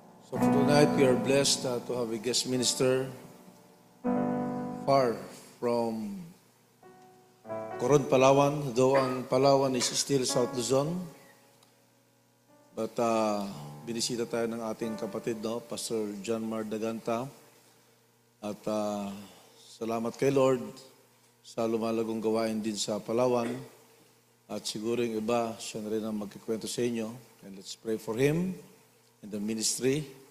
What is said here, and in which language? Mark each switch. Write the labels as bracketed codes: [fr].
[en] To have a guest minister far from Coron, Palawan, though ang Palawan is still South Luzon. [tl] But binisita tayo ng ating kapatid, no? Pastor John Mar Daganta. At salamat kay Lord sa lumalagong gawain din sa Palawan. At siguro yung iba, siya na rin ang magkikwento sa inyo. [en] And let's pray for him and the ministry.